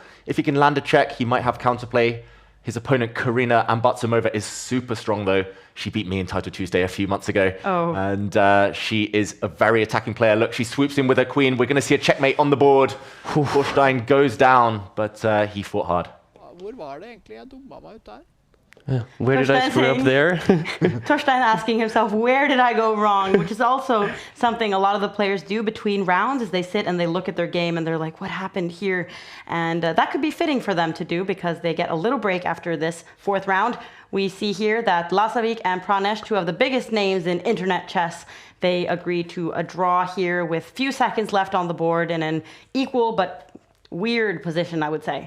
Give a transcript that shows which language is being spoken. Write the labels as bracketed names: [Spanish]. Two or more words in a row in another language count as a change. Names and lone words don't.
[English] If he can land a check, he might have counterplay. His opponent, Karina Ambatsumova, is super strong, though. She beat me in Title Tuesday a few months ago. Oh. And she is a very attacking player. Look, she swoops in with her queen. We're going to see a checkmate on the board. Torstein goes down, but he fought hard. [Norwegian] Hvor var det egentlig jeg dumma meg ut der? [English] Yeah. Where did I screw up there? Torstein asking himself, where did I go wrong? Which is also something a lot of the players do between rounds, is they sit and they look at their game and they're like, what happened here? And that could be fitting for them to do, because they get a little break after this 4th round we see here that Lasavik and Pranesh, two of the biggest names in internet chess, they agree to a draw here with few seconds left on the board in an equal but weird position, I would say.